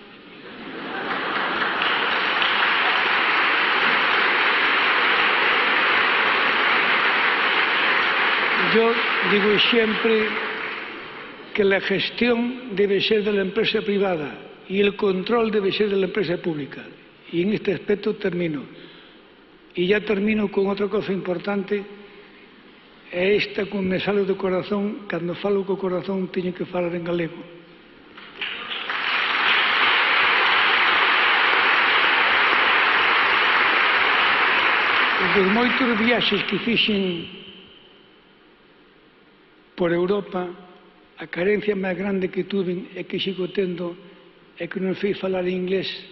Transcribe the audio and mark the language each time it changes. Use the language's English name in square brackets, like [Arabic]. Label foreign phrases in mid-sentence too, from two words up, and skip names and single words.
[Spanish] Yo digo siempre que la gestión debe ser de la empresa privada y el control debe ser de la empresa pública. Y en este aspecto termino. Y ya termino con outra cosa importante. [Galician] É esta que me sale do corazón, cando falo co corazón teño que falar en galego. Dos moitos viaxes que fixen por Europa, a carencia máis grande que tuve e que sigo tendo é que non sei falar inglés.